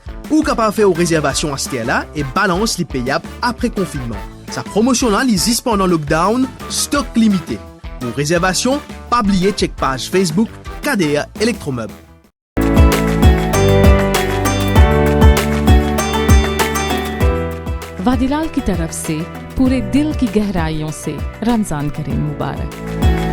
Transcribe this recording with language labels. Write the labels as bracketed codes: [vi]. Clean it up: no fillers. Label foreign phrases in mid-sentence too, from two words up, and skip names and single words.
[mfe] Ou capable faire aux réservations à ce là et balance les payables après confinement. Sa promotion là existe pendant lockdown, stock limité. Pour réservation, pas oublier check page Facebook KDR Electromeubles. [hi] Vadilal की तरफ से पूरे दिल की गहराइयों से रमजान करीम मुबारक।